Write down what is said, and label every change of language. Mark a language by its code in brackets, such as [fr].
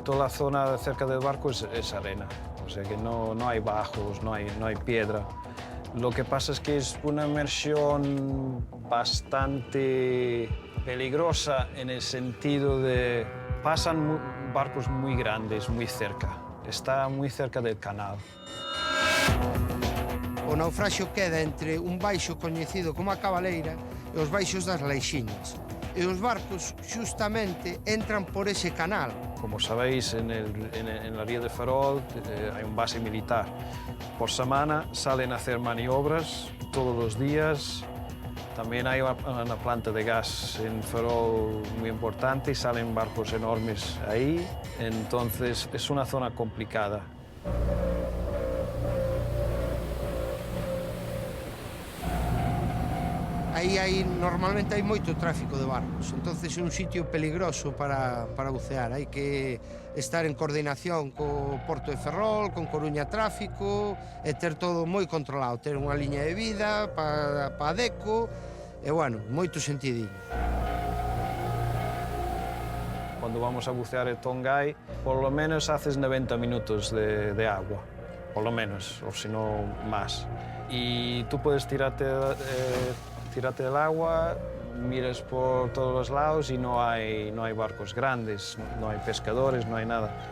[es] Toda la zona cerca del barco es arena, o sea que no hay bajos, no hay piedra. Lo que pasa es que es una inmersión bastante peligrosa en el sentido de pasan barcos muy grandes muy cerca. Está muy cerca del canal. [gl] O naufraxio queda entre un baixo coñecido como a Cabaleira e os baixos das Leixiñas. E os barcos xustamente entran por ese canal. [es] Como sabéis, en la ría de Ferrol hay un base militar. Por semana salen a hacer maniobras todos los días. También hay una planta de gas en Ferrol muy importante y salen barcos enormes ahí. Entonces es una zona complicada. [gl] Aí normalmente hai moito tráfico de barcos, entonces é un sitio peligroso para bucear. Hai que estar en coordinación co Porto de Ferrol, con Coruña Tráfico, e ter todo moi controlado, ter unha liña de vida para a deco, e, bueno, moito sentidiño. [es] Cuando vamos a bucear en Tongai, por lo menos haces 90 minutos de agua, por lo menos, o si no más. Y tú puedes tirarte del agua, miras por todos los lados y no hay barcos grandes, no hay pescadores, no hay nada.